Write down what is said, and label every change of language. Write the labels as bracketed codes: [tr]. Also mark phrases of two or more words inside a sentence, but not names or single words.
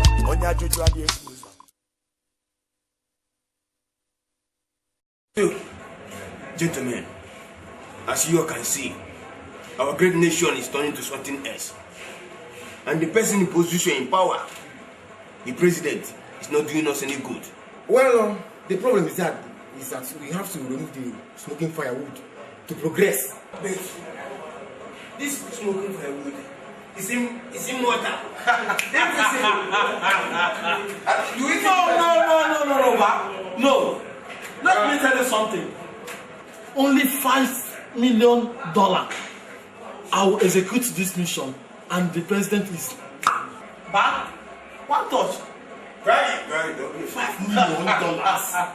[ig] Onye ajụjụ adịghị ekwu. [en] So, gentlemen, as you all can see, our great nation is turning to something else. And the person in position, in power, the president, is not doing us any good. Well, um, the problem is that, is that we have to remove the smoking firewood to progress. But this smoking firewood is im-, is immortal. Everything. You eat No, it no, no, no, no, no, Ba. No. Let me tell you something. Only five million dollar. I will execute this mission, and the president is back. One touch. Very, very good. Five million dollars.